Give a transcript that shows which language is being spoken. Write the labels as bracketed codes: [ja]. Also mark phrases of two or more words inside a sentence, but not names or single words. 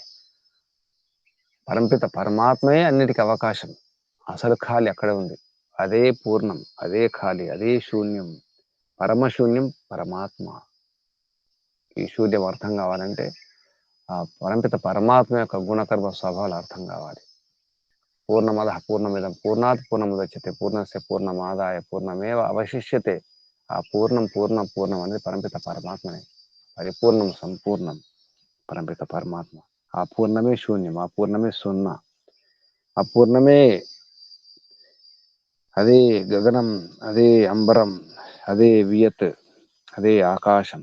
[te] పరంపిత పరమాత్మయే అన్నిటికీ అవకాశం. అసలు ఖాళీ అక్కడే ఉంది. అదే పూర్ణం, అదే ఖాళీ, అదే శూన్యం. పరమశూన్యం పరమాత్మ. ఈ శూన్యం అర్థం కావాలంటే ఆ పరంపిత పరమాత్మ యొక్క గుణకర్మ స్వభావాలు అర్థం కావాలి. [sa] పూర్ణమద పూర్ణమిదం పూర్ణాత్ పూర్ణముదచ్యతే పూర్ణస్య పూర్ణమాదాయ పూర్ణమేవ అవశిష్యతే. [te] ఆ పూర్ణం అనేది పరంపిత పరమాత్మనే. పరిపూర్ణం, సంపూర్ణం పరంపిత పరమాత్మ. ఆ పూర్ణమే శూన్యం, ఆ పూర్ణమే సున్నా, ఆ పూర్ణమే అదే గగనం, అదే అంబరం, అదే వియత్, అదే ఆకాశం.